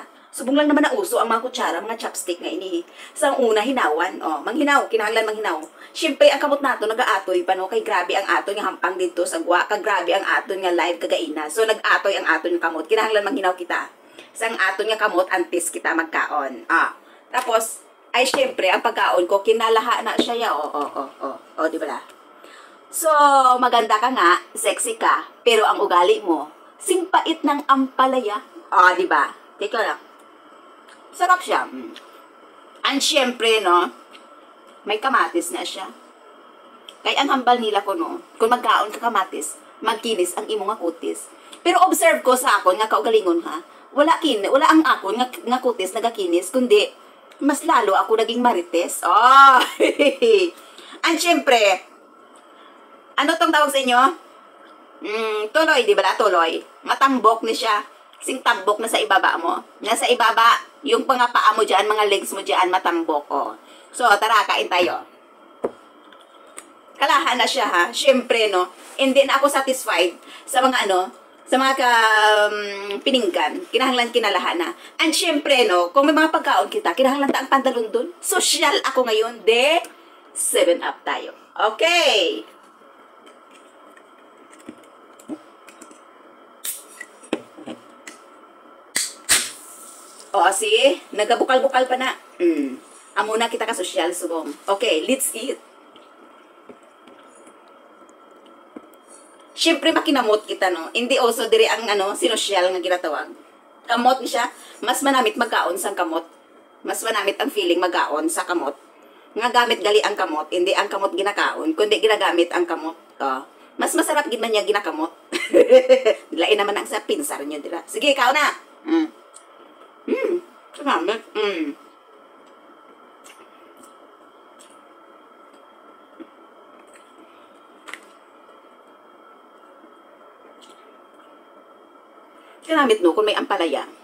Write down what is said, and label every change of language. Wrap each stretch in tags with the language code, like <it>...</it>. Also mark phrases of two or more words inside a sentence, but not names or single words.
<hil>Subong lang naman na uso ang mga kutsara, mga chopstick nga ini. Sa una, hinawan. O, manghinaw, kinahanglan manghinaw. Siyempre, ang kamot nato, nag-aatoy pa, no? Kay grabe ang aton nga hampang dito sa gwa. Kag grabe ang aton nga live kagaina. So, nag-aatoy ang aton nga kamot. Kinahanglan manghinaw kita. Sa ang aton nga kamot, antis kita magkaon. Tapos, ay siyempre, ang pagkaon ko, kinalaha na siya ya. O, di ba la?</hil> <tl>So, maganda ka nga, sexy ka, pero ang ugali mo, singpait ng ampalaya. Di ba? Teka lang. Sarap siya. And syempre, no, may kamatis na siya.</tl> <hil>Kaya ang hambal nila ko, no, kung magkaon ka kamatis, magkinis ang imong nga kutis. Pero observe ko sa akon, nga kaugalingon ha, wala ang akon nga kutis nagakinis,</hil> <tl>kundi mas lalo ako naging marites. And syempre, ano tong tawag sa inyo?</tl> <hil>Tuloy, di ba? Tuloy. Matambok ni siya.</hil> <tl>Sing tambok na sa ibaba mo. Nasa ibaba, yung pangapaa mo dyan, mga legs mo dyan, matambok. So, tara, kain tayo. Kalahan na siya, ha? Siyempre, no? Hindi na ako satisfied sa mga, sa mga pininggan.</tl> <hil>Kinahanglan kinalahan na. And siyempre, no? Kung may mga pagkaon kita, kinahanglan ta ang pantalon dun.</hil> <tl>Social ako ngayon. 7 up tayo.</tl> <en>Okay. See?</en> <hil>Nagabukal-bukal pa na. Amo na kita ka social, subong.</hil> <en>Okay, let's eat.</en> <hil>Siyempre, makinamot kita, no? Hindi also diri ang, sinosyal nga ginatawag. Kamot ni siya. Mas manamit magkaon sa kamot. Mas manamit ang feeling magkaon sa kamot. Nga gamit gali ang kamot. Hindi ang kamot ginakaon, kundi ginagamit ang kamot. Mas masarap gid man niya ginakamot. Dilain naman ang sa pinsar niyo, dila. Sige, ikaw na. Salamat. Kinamit no, kung may ampalaya.</hil>